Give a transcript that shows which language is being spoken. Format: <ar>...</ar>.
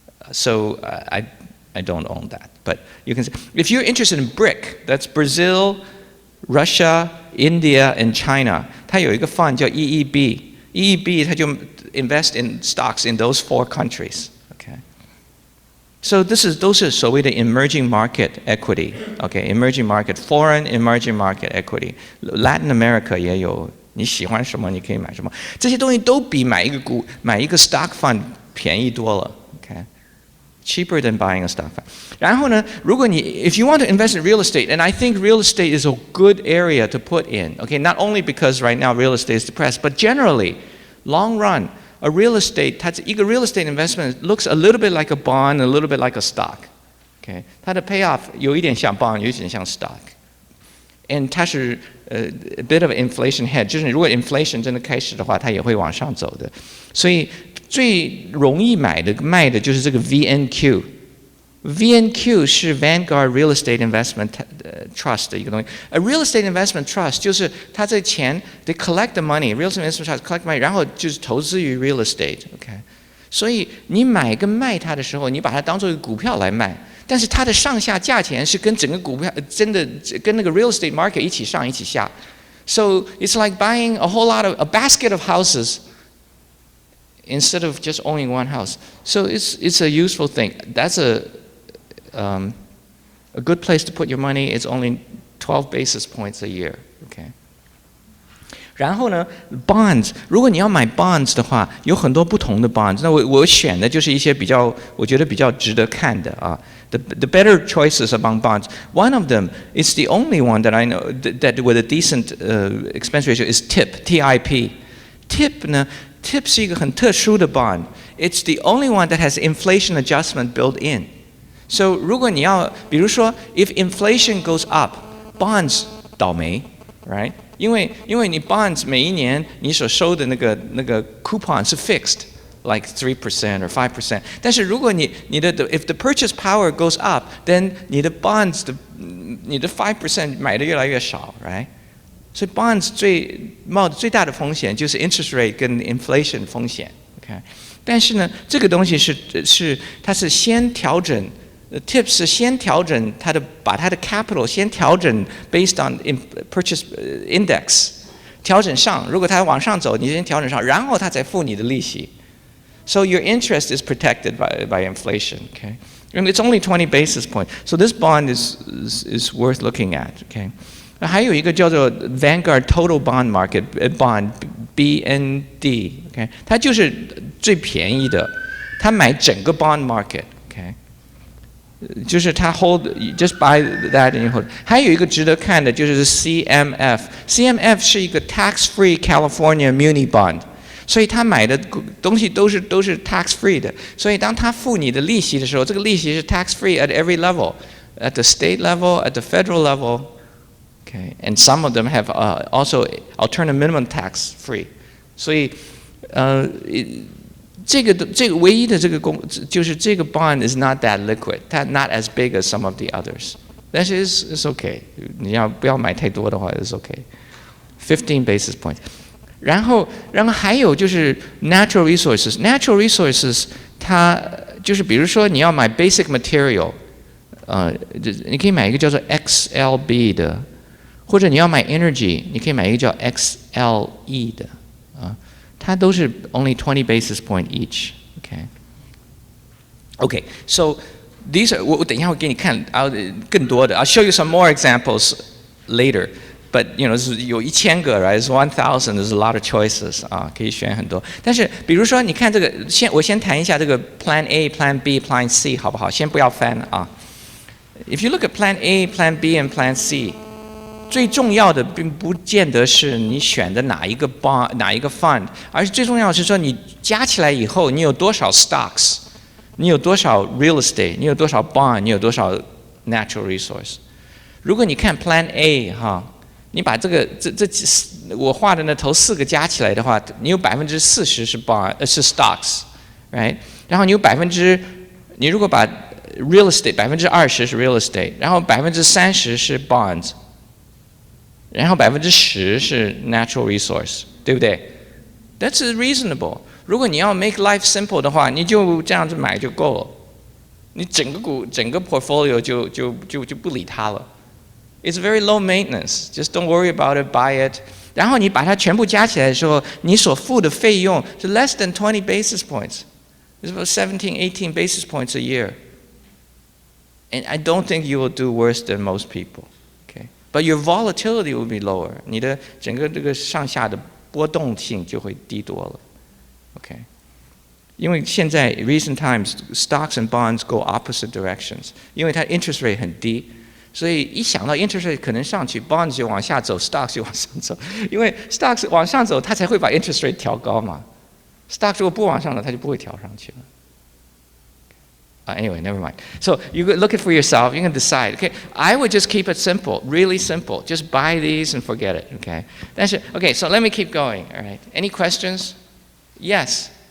<en>So I don't own that, but you can say if you're interested in BRIC, that's Brazil, Russia, India, and China.</en> <zh>它有一个</zh> <en>fund 叫 EEB，</en> <zh>它就</zh> <en>invest in stocks in those 4 countries. Okay.So</en> <zh>都是所谓的</zh> <en>emerging market equity, okay? Emerging market, foreign emerging market equity. Latin America</en> <zh>也有，你喜欢什么你可以买什么，这些东西都比买一个</zh> <en>stock fund</en> <zh>便宜多了 ，okay?</zh> <en>Cheaper than buying a stock fund.</en> <zh>然后呢，如果你</zh> <en>if you want to invest in real estate, and I think real estate is a good area to put in, okay? Not only because right now real estate is depressed, but generally, long run.A real estate,</en> <zh>它一个</zh> <en>real estate investment looks a little bit like a bond, a little bit like a stock. Okay?</en> <zh>它的 payoff 有一点像 bond， 有一点像 stock.</zh> <en>And</en> <zh>它是</zh> <en>a bit of an inflation hedge，</en> <zh>就是如果 inflation 真的开始的话，它也会往上走的。所以最容易卖的就是这个 VNQ。VNQ 是 Vanguard Real Estate Investment Trust 的一个东西。</zh> <en>A Real Estate Investment Trust</en> <zh>就是它这钱</zh> <en>they collect the money, Real Estate Investment Trust collect money，</en> <zh>然后就是投资于</zh> <en>real estate，OK？</en> <zh>所以你买跟卖它的时候，你把它当做一个股票来卖，但是它的上下价钱是跟整个股票真的跟那个</zh> <en>real estate market</en> <zh>一起上一起下。</zh> <en>So it's like buying a basket of houses instead of just owning one house. So it's a useful thing. That's a good place to put your money. It's only 12 basis points a year. Okay.</en> <zh>然后呢 ，bonds， 如果你要买 bonds 的话，有很多不同的 bonds。那我选的就是一些我觉得比较值得看的啊。</zh> <en>The better choices among bonds. One of them is the only one that I know that with a decent expense ratio is TIP, T-I-P.</en> <zh>TIP 呢 ，TIP 是一个很特殊的 bond.</zh> <en>It's the only one that has inflation adjustment built in. So</en> <zh>如果你要，比如说</zh> <en>if inflation goes up, bonds</en> <zh>倒霉。</zh> <en>，right？</en> <zh>因为你 bonds 每一年你所收的那个 coupon 是 fixed。</zh> <en>Like 3% or 5%，</en> <zh>但是如果你的</zh> <en>if the purchase power goes up，then</en> <zh>你的 bonds 你的 5% 买的越来越少 ，right？所以 bonds 冒的最大的风险就是 interest rate 跟 inflation 风险 ，OK？但是呢，这个东西它是先调整 ，tips 是先调整把它的 capital 先调整</zh> <en>based on purchase index</en> <zh>调整上，如果它往上走，你先调整上，然后它才付你的利息。</zh> <en>So your interest is protected by inflation, okay? And it's only 20 basis points. So this bond is worth looking at, okay?</en> <zh>还有一个叫做</zh> <en>Vanguard Total Bond Market Bond BND, okay?</en> <zh>它就是最便宜的，它买整个 bond market, okay? 就是它</zh> <en>hold just buy that and you hold.</en> <zh>还有一个值得看的就是 CMF 是一个 tax-free California muni bond。所以他买的东西都是</zh> <en>tax free 的，</en> <zh>所以当他付你的利息的时候，这个利息是</zh> <en>tax free at every level, at the state level, at the federal level, okay, and some of them have also alternative minimum tax free.</en> <zh>所以这个唯一的就是这个</zh> <en>bond is not that liquid, not as big as some of the others.</en> <zh>但是</zh> <en>it's okay.</en> <zh>你不要买太多的话</zh> <en>it's okay. 15 basis points. 然后还有就是 natural resources。natural resources</en> <zh>它就是比如说你要买</zh> <en>basic material，</en> <zh>你可以买一个叫做</zh> <en>XLB 的，</en> <zh>或者你要买</zh> <en>energy，</en> <zh>你可以买一个叫</zh> <en>XLE 的，</en> <zh>它都是</zh> <en>only 20 basis point each。Okay, so these are</en> <zh>我等一下会给你看更多的。</zh> <en>I'll show you some more examples later。But you know,</en> <zh>有1000个</zh> <en>，right? It's 1000. There's a lot of choices</en> <zh>可以选很多。但是比如说，你看这个，我先谈一下这个 Plan A、Plan B、Plan C 好不好？先不要翻啊。</zh> <en>If you look at Plan A、Plan B and Plan C，</en> <zh>最重要的并不见得是你选的哪一个 bond、哪一个 fund， 而是最重要的是说你加起来以后，你有多少 stocks， 你有多少 real estate， 你有多少 bond， 你有多少 natural resource。如果你看 Plan A 你把这我画的那头4个加起来的话，你有40%是 stocks，right？然后你如果把 real estate 20%是 real estate， 然后30%是 bonds， 然后10%是 natural resource， 对不对 ？</zh> <en>That's reasonable。</en> <zh>如果你要</zh> <en>make life simple</en> <zh>的话，你就这样子买就够了，你整个 portfolio 就不理它了。</zh> <en>It's very low maintenance. Just don't worry about it. Buy it.</en> <zh>然后你把它全部加起来的时候，你所付的费用是</zh> <en>less than 20 basis points. It's about 17, 18 basis points a year. And I don't think you will do worse than most people. Okay? But your volatility will be lower.</en> <zh>你的整个这个上下的波动性就会低多了。Okay? 因为现在</zh> <en>recent times stocks and bonds go opposite directions.</en> <zh>因为它 interest rate 很低。所以一想到 interest rate 可能上去 ，bonds 就往下走 ，stocks 就往上走，因为 stocks 往上走，它才会把 interest rate 调高嘛。 stocks 如果不往上走，它就不会调上去了。</zh> <en>Anyway, never mind. So you look it for yourself. You can decide. Okay, I would just keep it simple, really simple. Just buy these and forget it. Okay. Okay. So let me keep going. All right. Any questions? Yes.</en>